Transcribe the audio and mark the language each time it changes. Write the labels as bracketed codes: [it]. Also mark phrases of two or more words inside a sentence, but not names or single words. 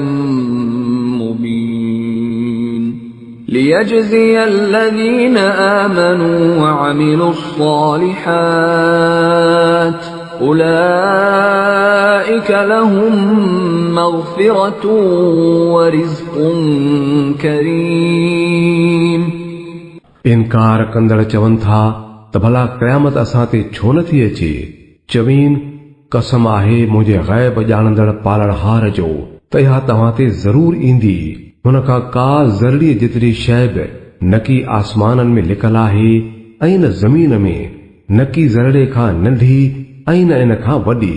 [ar] مبين ليجزي الذين آمنوا وعملوا الصالحات أولئك لهم مغفرة ورزق كريم। [sd] इनकार कंदड़ चवनि था त भला क़यामत असां ते छो न थी अचे। चवीन, कसम आहे मुंहिंजे ग़ैब ॼाणंदड़ पालणहार जो त इहा तव्हां ते ज़रूर ईंदी। हुन खां का ज़रड़ीअ जेतिरी शइ बि न की आसमाननि में लिकल आहे ऐं न ज़मीन में, न की ज़रड़े खां नंढी ऐं न इन खां वॾी।